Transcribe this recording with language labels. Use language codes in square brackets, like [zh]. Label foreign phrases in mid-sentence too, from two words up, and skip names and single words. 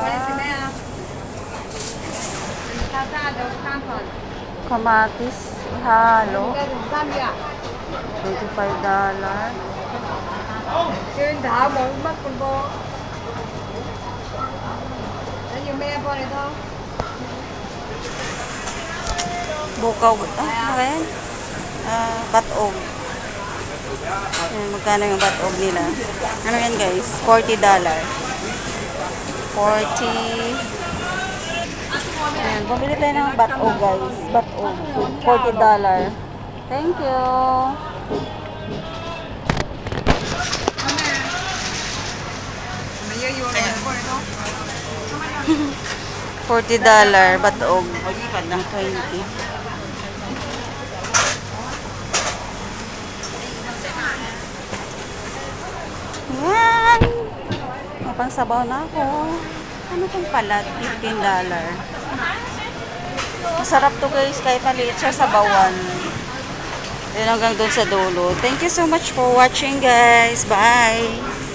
[yue] 食咩啊？沙沙就3份， [tl] Kamatis. Ihalo. [yue] 而家仲3月啊？ $25. 轉頭冇乜咁噃。你要咩啊？幫你湯。 [tl] Bukaw. Ano yan? Batog. Ayan, magkano yung batog nila? Ano yan, guys? $40. 40. Ayan, bumili tayo ng batog, guys. Batog. $40. [en] Thank you. [tl] $40 batog. Ng 20. Yan! May pangsabaw na ako. Ano itong palat? $15. Masarap to, guys, kahit maliit siya sa bawan. Yan hanggang doon sa dulo. [en] Thank you so much for watching, guys. Bye!